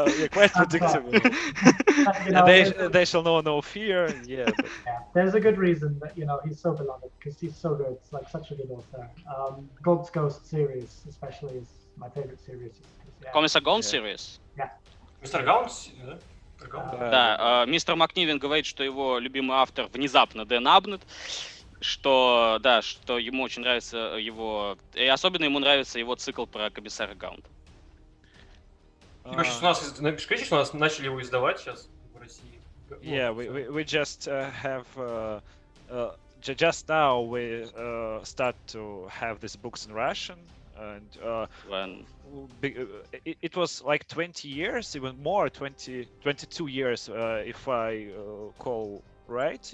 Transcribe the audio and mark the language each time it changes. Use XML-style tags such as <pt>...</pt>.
<en>Quite predictable. They shall know no fear. Yeah. There's a good reason that he's so beloved, because he's so good. It's like such a good author. God's Ghost series, especially, is my favorite series. Commissar Gaunt series. Yeah. Mr. Gaunt,</en> <ru>да? Да, мистер Макнивен говорит, что его любимый автор внезапно Дэн Абнет, что ему очень нравится его, и особенно ему нравится его цикл про комиссара Гаунта. Скажите, что у нас начали его издавать сейчас в России.</ru> <en>Yeah, we just have just now we start to have these books in Russian. And it was like 20 years, even more, 22 years, if I call right.</en>